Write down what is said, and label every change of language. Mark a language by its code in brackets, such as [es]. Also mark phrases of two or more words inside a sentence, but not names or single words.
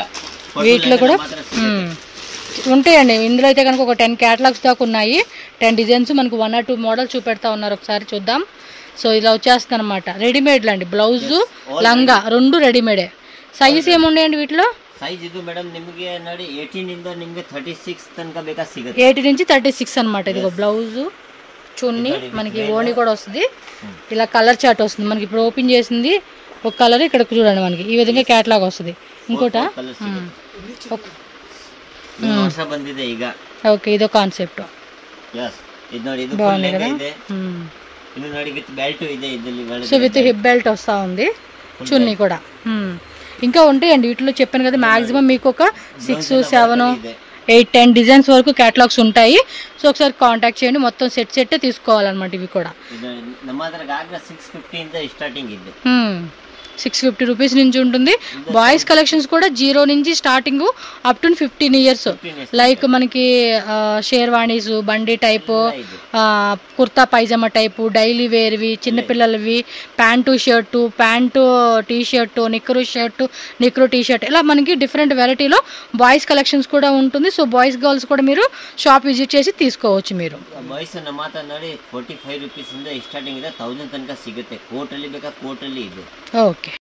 [te] వీటిలో కూడా ఉంటాయండి. ఇందులో అయితే కనుక ఒక 10 క్యాటలాగ్స్ దాకా ఉన్నాయి. 10 డిజైన్స్ మనకు 1 or 2 మోడల్ చూపెడతా ఉన్నారు. ఒకసారి చూద్దాం. సో ఇలా వచ్చేస్తుంది అనమాట. రెడీమేడ్ లాంటి బ్లౌజ్ లంగా 2 రెడీమేడే. సైజ్ ఏముండేయండి వీటిలో? [kn] సైజ్ ఇది మేడం నిಮಗೆ ನೋಡಿ 18 ಇಂದ ನಿಮಗೆ 36 ತನಕ ಬೇಕಾ ಸಿಗುತ್ತೆ. [te] 18 నుంచి 36 అన్నమాట. ఇదిగో బ్లౌజ్ చున్నీ మనకి ఓణి కూడా వస్తుంది. ఇలా కలర్ చార్ట్ వస్తుంది మనకి. ఇప్పుడు ఓపెన్ చేసింది ఒక కలర్ ఇక్కడ చూడండి మనకి ఈ విధంగా క్యాటలాగ్ వస్తుంది. ఇంకోట [kn] ಹೊಸ ಬಂದಿದೆ ಈಗ. [te] ఓకే ఇదో కాన్సెప్ట్. [kn] yes ಇದು ನೋಡಿ ಇದು ಫುಲ್ ಲೆಗ್ ಇದೆ. ಇದು ನೋಡಿ విత్ బెల్ట్ ಇದೆ ಇದರಲ್ಲಿ. [te] సో విత్ హిప్ బెల్ట్ వస్తా ఉంది. చున్నీ కూడా ఇంకా ఉంటాయండి వీటిలో. చెప్పాను కదా మాక్సిమం మీకు ఒక 6 7 8 10 డిజైన్స్ వరకు క్యాటలాగ్స్ ఉంటాయి. సో ఒకసారి కాంటాక్ట్ చేయండి. మొత్తం సెట్ తీసుకోవాలన్నమాట ఇవి కూడా. [kn] ನಮ್ಮ ಹತ್ರ ಗಾಗ್ರಾ 650 ಇಂದ ಸ್ಟಾರ್ಟಿಂಗ್ ಇದೆ. [te] 650 రూపీస్ నుంచి ఉంటుంది. బాయ్స్ కలెక్షన్స్ కూడా 0 నుంచి స్టార్టింగ్ [en] up to 15 years. [te] లైక్ మనకి షేర్వాణీస్, బండి టైపు, కుర్తా పైజామా టైపు, డైలీ వేర్వి, చిన్నపిల్లలవి, ప్యాంటు షర్టు, ప్యాంటు టీ షర్టు, నిక్కరు షర్టు, నిక్కరు టీ షర్ట్, ఇలా మనకి డిఫరెంట్ వెరైటీలో బాయ్స్ కలెక్షన్స్ కూడా ఉంటుంది. సో బాయ్స్ గర్ల్స్ కూడా మీరు షాప్ విజిట్ చేసి తీసుకోవచ్చు. మీరు [kn] ಬಾಯ್ಸ್ ಮಾತ್ರ ನೋಡಿ 45 ರೂಪೀಸ್ ಇಂದ ಸ್ಟಾರ್ಟಿಂಗ್ ಇದೆ, 1000 ತನಕ ಸಿಗುತ್ತೆ. ಕೋಟಲ್ಲಿ ಬೇಕಾ ಕೋಟಲ್ಲಿ ಇದೆ. ಓಕೆ.